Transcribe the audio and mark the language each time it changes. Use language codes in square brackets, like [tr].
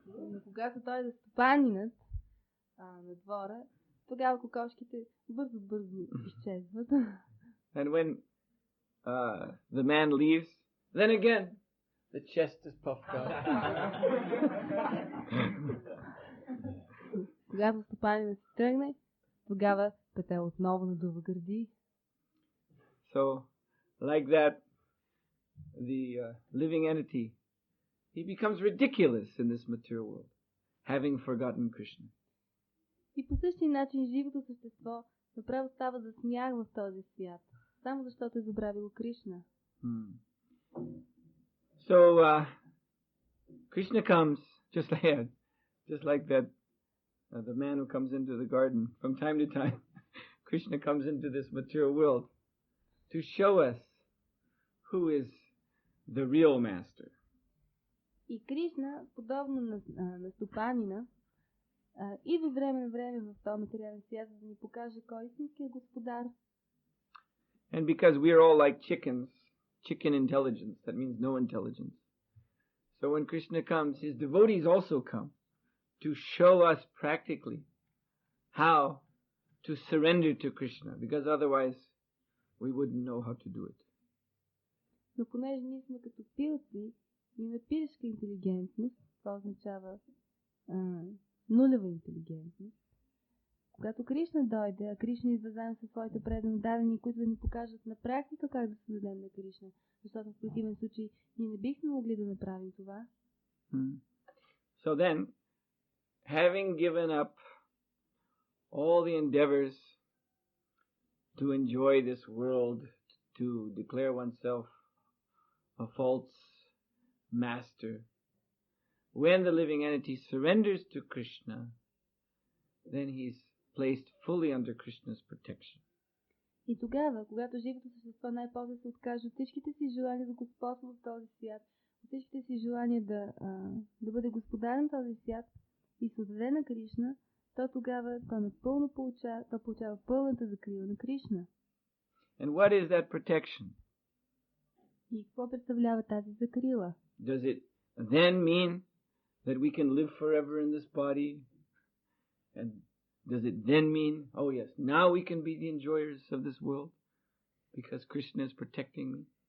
[bg] Но когато дойде стопанинът на двора, тогава кокошките бързо изчезват. [en] And when the man leaves, then again the chest is puffed out. [bg] Когато стопанинът се тръгне, тогава петел отново надува гърди. [en] So, like that, the living entity, he becomes ridiculous in this material world, having forgotten Krishna. [bg] И по същия начин живото същество направо става за смях в този свят, само защото е забравило Кришна. [en] So, Krishna comes just like that, the man who comes into the garden. From time to time, Krishna comes into this material world to show us who is the real master. [bg] И Кришна, подобно на стопанина, идва време на време в този материален свят, за да ни покаже кой е истинският господар. [en] And because we are all like chickens, chicken intelligence, that means no intelligence. So when Krishna comes, his devotees also come to show us practically how to surrender to Krishna, because otherwise we wouldn't know how to do it. [bg] Но понеже ние сме като пилци, имаме пилешка интелигентност, това означава нулева интелигентност. Когато Кришна дойде, а Кришна идва заедно със своите предано дадени, които да ни покажат на практика как да се дадем на Кришна, защото в противен случай ние не бихме могли да направим това. [en] So then, having given up all the endeavors to enjoy this world, to declare oneself a false master, when the living entity surrenders to Krishna, then he's placed fully under Krishna's protection. [bg] И тогава, когато живото същество най-после се откаже от всичките си желания за господство в този свят, от всичките си желания да бъде господар на този свят и се отдаде на Кришна, то тогава то получава пълната закрила на Кришна. [en] And what is that protection? [bg] И какво представлява тази закрила? [en] Does it then mean that we can live forever in this body? And does it then mean, oh yes, now we can be the enjoyers of this world because Krishna is protecting me?